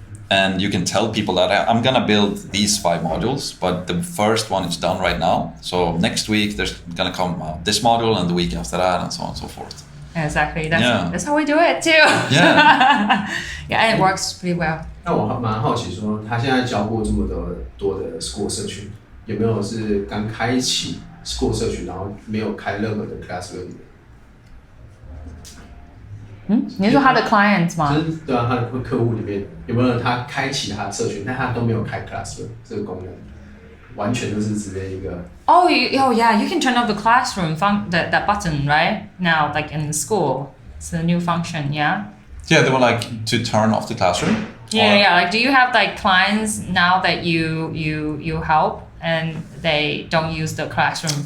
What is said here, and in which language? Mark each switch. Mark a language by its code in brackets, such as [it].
[en] And you can tell people that I'm gonna build these 5 modules, but the first one is done right now. So next week there's gonna come out this module, and the week after that, and so on and so forth. Exactly. That's how we do it too. Yeah. Yeah, and it works pretty well. [zh] 那我蛮好奇说，他现在教过这么多的 Skool 社群，有没有是刚开启 Skool 社群，然后没有开任何的 classroom？你是说他的 clients 吗？就是对啊，他的客户里面有没有他开启他的社群，但他都没有开 classroom 这个功能，完全都是直接一个。 [en] Oh yeah, you can turn off the classroom that button right now, like in the school. It's a new function, yeah. Yeah, they were like to turn off the classroom. Yeah. Like, do you have like clients now that you help and they don't use the classroom function?